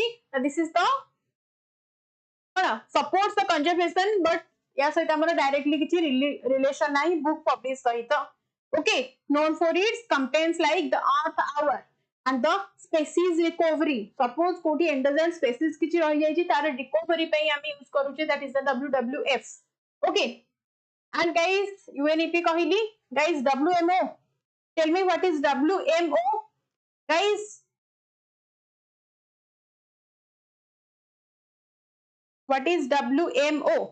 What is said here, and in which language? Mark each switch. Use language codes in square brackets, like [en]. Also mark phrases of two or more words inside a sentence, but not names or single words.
[en] This is the supports the conservation, but [or] ଯା ସହିତ ଆମର [en] directly किछि relation नाही book publish सहित. Okay, known for its campaigns like the Earth Hour and the species recovery. [or] Suppose कोठी [en] endangered species [or] କିଛି ରହି ଯାଇ ଛି ତାର recovery ପାଇଁ ଆମେ ୟୁଜ କରୁଛେ, [en] that is the WWF. Okay, and guys UNEP कहली, guys WMO, tell me what is WMO, guys. What is WMO?